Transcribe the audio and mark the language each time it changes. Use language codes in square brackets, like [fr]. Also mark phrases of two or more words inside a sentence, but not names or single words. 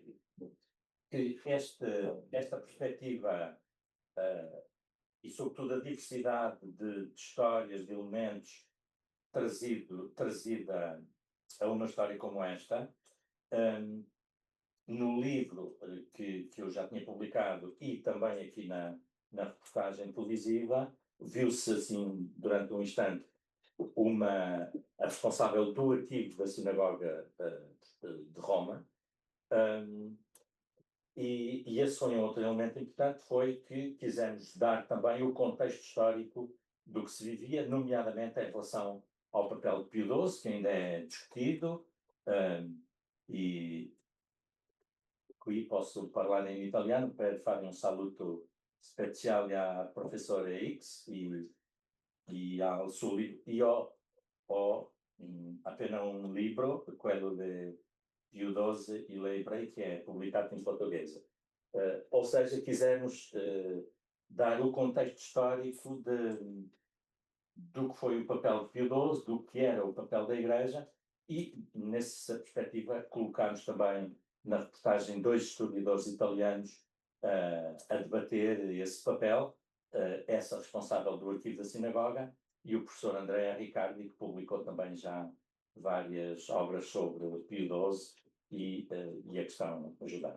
[pt] Que esta perspectiva e, sobretudo, a diversidade de histórias, de elementos trazida a uma história como esta, no livro que eu já tinha publicado e também aqui na reportagem televisiva, viu-se assim, durante um instante, a responsável do arquivo da Sinagoga de Roma, e esse foi um outro elemento importante, foi que quisemos dar também o contexto histórico do que se vivia, nomeadamente em relação ao papel de Pio XII, que ainda é discutido, [it] e qui posso parlare in italiano per fare un saluto speciale a professore X e al suo libro. Io ho appena un libro, quello di Pio XII e le Ebrei, [pt] que é publicado em português. Ou seja, quisemos dar o contexto histórico do que foi o papel de Pio XII, do que era o papel da Igreja, e, nessa perspectiva, colocámos também na reportagem 2 historiadores italianos a debater esse papel, essa responsável do arquivo da Sinagoga e o professor Andrea Riccardi, que publicou também já várias obras sobre Pio XII e a questão judaica.